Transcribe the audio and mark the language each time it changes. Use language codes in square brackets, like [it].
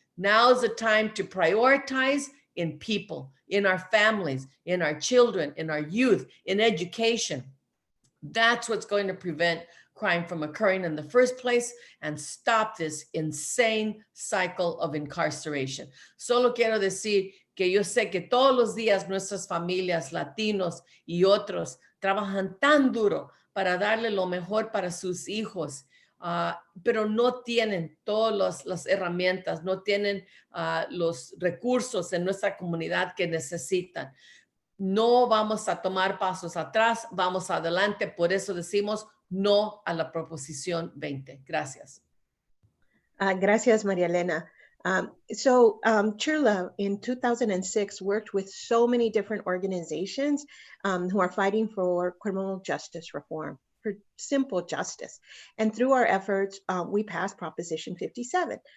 [en] Now is the time to prioritize in people, in our families, in our children, in our youth, in education. That's what's going to prevent crime from occurring in the first place and stop this insane cycle of incarceration. [es] Solo quiero decir que yo sé que todos los días nuestras familias, latinos y otros, trabajan tan duro para darle lo mejor para sus hijos, pero no tienen todas las herramientas, no tienen los recursos en nuestra comunidad que necesitan. No vamos a tomar pasos atrás, vamos adelante. Por eso decimos no a la proposición 20. Gracias. Gracias, Maria Elena. [en] Chirla in 2006 worked with so many different organizations who are fighting for criminal justice reform, for simple justice. And through our efforts, we passed Proposition 57.